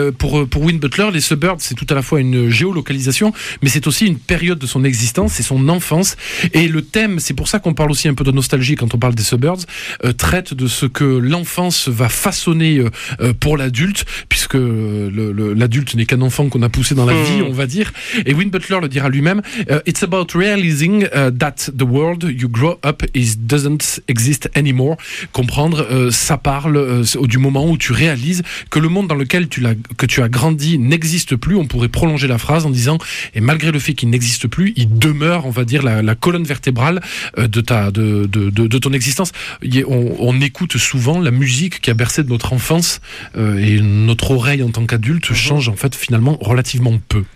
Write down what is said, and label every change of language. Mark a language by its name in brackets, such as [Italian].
[French] Pour Win Butler, les Suburbs, c'est tout à la fois une géolocalisation, mais c'est aussi une période de son existence, c'est son enfance. Et le thème, c'est pour ça qu'on parle aussi un peu de nostalgie quand on parle des Suburbs, traite de ce que l'enfance va façonner pour l'adulte, puisque l'adulte n'est qu'un enfant qu'on a poussé dans la vie, on va dire. Et Win Butler le dira lui-même: [English] It's about realizing that the world you grow up is doesn't exist anymore. [French] Comprendre, ça parle du moment où tu réalises que le monde dans lequel tu as grandi n'existe plus. On pourrait prolonger la phrase en disant: et malgré le fait qu'il n'existe plus, il demeure, on va dire, la colonne vertébrale de ton existence. On écoute souvent la musique qui a bercé de notre enfance, et notre oreille en tant qu'adulte change, en fait, finalement, relativement peu.